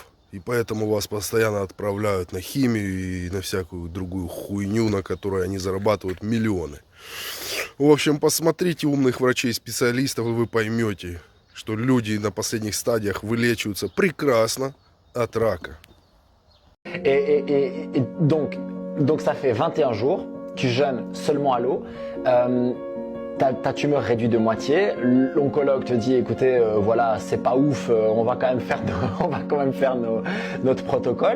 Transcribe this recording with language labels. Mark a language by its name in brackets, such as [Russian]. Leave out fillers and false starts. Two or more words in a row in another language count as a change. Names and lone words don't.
[Russian] И поэтому вас постоянно отправляют на химию и на всякую другую хуйню, на которой они зарабатывают миллионы. В общем, посмотрите умных врачей-специалистов, и вы поймете, что люди на последних стадиях вылечиваются прекрасно от рака. [French] Donc ça fait 21 jours, tu jeûnes seulement à l'eau, ta tumeur réduit de moitié, l'oncologue te dit écoutez voilà c'est pas ouf, on va quand même faire, notre protocole.